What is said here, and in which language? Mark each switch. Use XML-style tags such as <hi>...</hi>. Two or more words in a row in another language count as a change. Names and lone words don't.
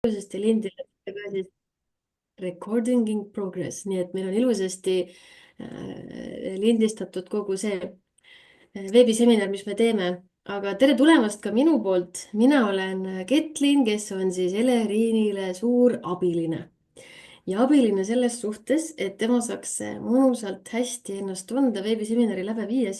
<et>ilusasti lindile tagasi</et> <en>recording in progress,</en> <et>nii et meil on ilusasti lindistatud kogu see veebiseminar, mis me teeme. aga tere tulemast ka minu poolt. mina olen Ketlin, kes on siis Elerinile suur abiline. ja abiline selles suhtes, et tema saaks mõnusalt hästi ennast tunda veebiseminari läbi viies.</et>